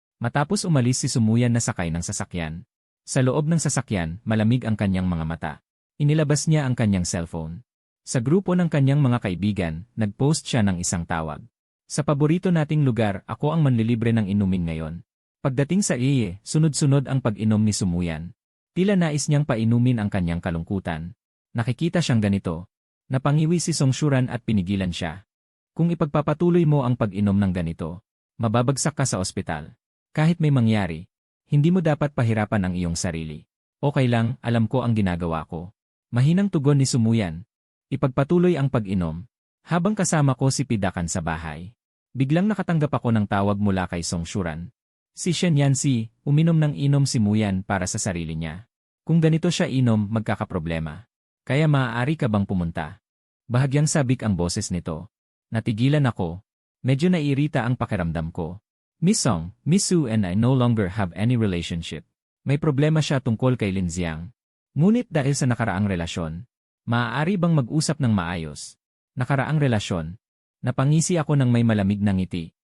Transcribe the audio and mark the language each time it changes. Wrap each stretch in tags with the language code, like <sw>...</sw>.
<tl>Matapos umalis si Sumuyan na sakay ng sasakyan. Sa loob ng sasakyan, malamig ang kanyang mga mata. Inilabas niya ang kanyang cellphone. Sa grupo ng kanyang mga kaibigan, nag-post siya ng isang tawag. Sa paborito nating lugar, ako ang manlilibre ng inumin ngayon. Pagdating sa iye, sunod-sunod ang pag-inom ni Sumuyan. Tila nais niyang painumin ang kanyang kalungkutan. Nakikita siyang ganito. Napangiwi si Songshuran at pinigilan siya. Kung ipagpapatuloy mo ang pag-inom ng ganito, mababagsak ka sa ospital. Kahit may mangyari, hindi mo dapat pahirapan ang iyong sarili. Okay lang, alam ko ang ginagawa ko. Mahinang tugon ni Sumuyan. Ipagpatuloy ang pag-inom. Habang kasama ko si Pidakan sa bahay. Biglang nakatanggap ako ng tawag mula kay Songshuran. Si Shen Yancy, uminom ng inom si Muyan para sa sarili niya. Kung ganito siya inom, magkakaproblema. Kaya maaari ka bang pumunta? Bahagyang sabik ang boses nito. Natigilan ako. Medyo naiirita ang pakiramdam ko.</tl> <en>Miss Song, Miss Su and I no longer have any relationship.</en> <tl>May problema siya tungkol kay Lin Xiang. Ngunit dahil sa nakaraang relasyon, maaari bang mag-usap ng maayos? Nakaraang relasyon. Napangisi ako ng may malamig na ngiti.</tl>